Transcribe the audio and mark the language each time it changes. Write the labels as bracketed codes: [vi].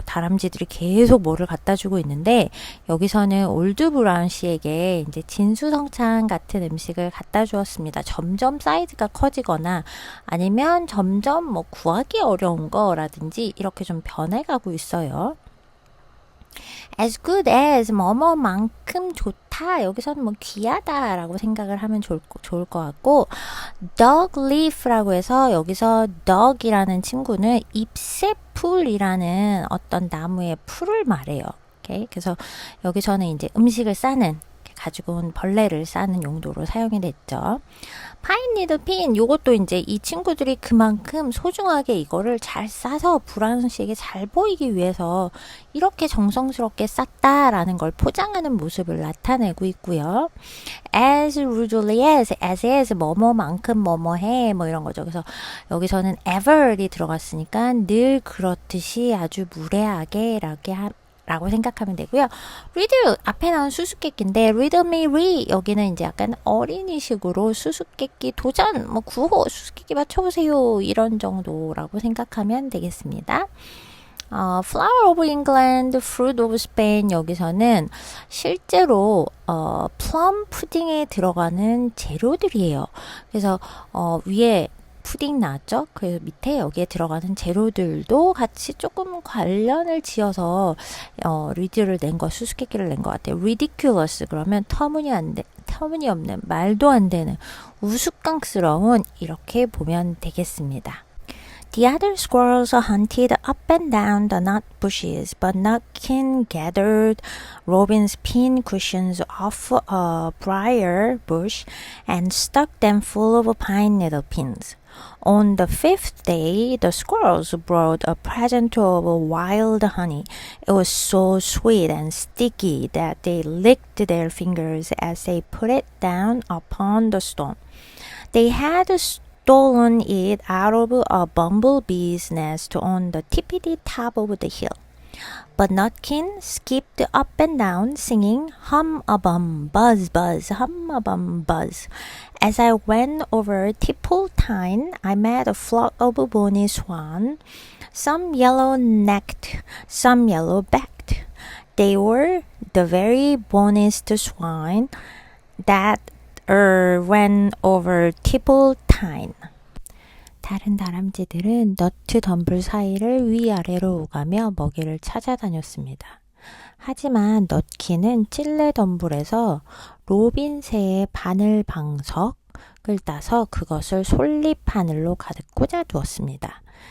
[ko] 다람쥐들이 계속 뭐를 갖다 주고 있는데 여기서는 올드 브라운 씨에게 이제 진수성찬 같은 음식을 갖다 주었습니다. 점점 사이즈가 커지거나 아니면 점점 뭐 구하기 어려운 거라든지 이렇게 좀 변해가고 있어요. [en] as good as [ko] 뭐뭐만큼 좋다. 여기서는 뭐 귀하다라고 생각을 하면 좋을 것 같고 dog leaf라고 해서 여기서 dog이라는 친구는 잎새풀이라는 어떤 나무의 풀을 말해요. 오케이? 그래서 여기서는 이제 음식을 싸는 가지고 온 벌레를 싸는 용도로 사용이 됐죠. 파인 니들 핀 요것도 이제 이 친구들이 그만큼 소중하게 이거를 잘 싸서 브라운 씨에게 잘 보이기 위해서 이렇게 정성스럽게 쌌다라는 걸 포장하는 모습을 나타내고 있고요. [en] as rudely as is [ko] 뭐뭐만큼 뭐뭐해 뭐 이런 거죠. 그래서 여기서는 ever이 들어갔으니까 늘 그렇듯이 아주 무례하게 라고 생각하면 되고요. read 앞에 나온 수수께끼인데 [en] read me re [ko] 여기는 이제 약간 어린이식으로 수수께끼 도전 뭐 구호 수수께끼 맞춰보세요 이런 정도라고 생각하면 되겠습니다. [en] flower of England, fruit of Spain [ko] 여기서는 실제로 plum 푸딩에 들어가는 재료들이에요. 그래서 위에 푸딩 나왔죠? 그래서 밑에 여기에 들어가는 재료들도 같이 조금 관련을 지어서 리드를 낸 거, 수수께끼를 낸 것 같아요. ridiculous 그러면 터무니없는, 말도 안 되는, 우스꽝스러운 이렇게 보면 되겠습니다. [en] The other squirrels hunted up and down the nut bushes, but Nutkin gathered Robin's pin cushions off a briar bush and stuck them full of pine needle pins. On the fifth day, the squirrels brought a present of wild honey. It was so sweet and sticky that they licked their fingers as they put it down upon the stone. They had stolen it out of a bumblebee's nest on the tippity top of the hill. But Nutkin skipped up and down, singing hum-a-bum, buzz-buzz, hum-a-bum, buzz. As I went over Tipple-Tine, I met a flock of bonny swan, some yellow-necked, some yellow-backed. They were the very bonniest swine that went over Tipple-Tine. [ko] 다른 다람쥐들은 너트 덤불 사이를 위아래로 오가며 먹이를 찾아다녔습니다. 하지만 넛키는 찔레 덤불에서 로빈새의 바늘 방석을 따서 그것을 솔잎 바늘로 가득 꽂아두었습니다.